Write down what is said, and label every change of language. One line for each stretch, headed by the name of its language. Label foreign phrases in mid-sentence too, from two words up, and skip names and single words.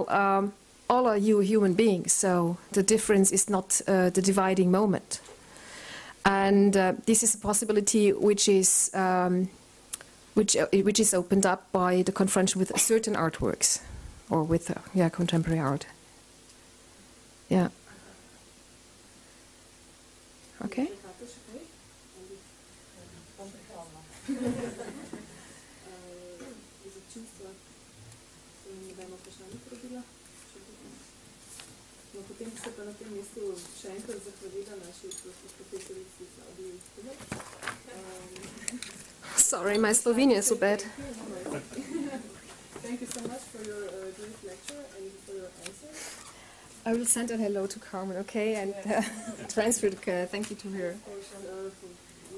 English: All are you human beings, so the difference is not the dividing moment. And this is a possibility which is opened up by the confrontation with certain artworks, or with contemporary art. Yeah. Okay.
Slovenian: Potem bi se pa na tem mestu še enkrat zahvalila naši profesorici Klaudiji Kubec.
English: Sorry, my Slovenian is so bad. Thank you so much for your great lecture and for your answers. I will send a hello to Carmen, okay, and transfer the thank you to her.